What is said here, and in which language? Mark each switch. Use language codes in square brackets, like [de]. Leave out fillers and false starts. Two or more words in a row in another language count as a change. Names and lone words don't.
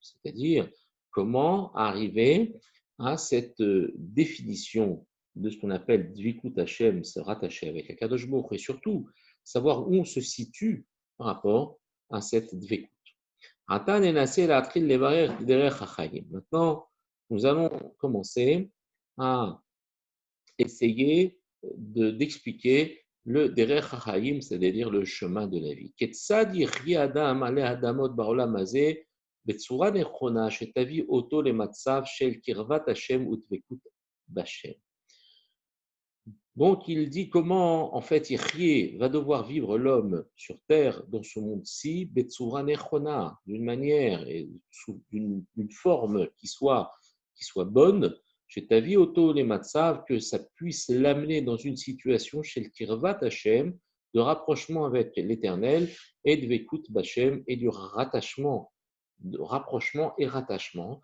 [fr] C'est-à-dire comment arriver à cette définition de ce qu'on appelle [he] דביקות השם, [fr] se rattacher avec [he] הקדוש ברוך הוא, [fr] et surtout savoir où on se situe par rapport à cette Dvikut. Maintenant, nous allons commencer à essayer d'expliquer le [he] דרך החיים, [fr] c'est-à-dire le chemin de la vie. [he] כיצד יחיה אדם עלי אדמות בעולם הזה בצורה נכונה שתביא אותו למצב של קרבת השם ודביקות בהשם. [fr] Donc, il dit comment, en fait, Yechye va devoir vivre l'homme sur terre, dans ce monde-ci, [he] בצורה נכונה, [fr] d'une manière et d'une forme qui soit bonne, chez [he] תביא אותו [fr] les Matsav, que ça puisse l'amener dans une situation chez le [he] קרבת השם, [fr] de rapprochement avec l'Éternel, et de [he] דבקות בהשם, [fr] et du rattachement, de rapprochement et rattachement.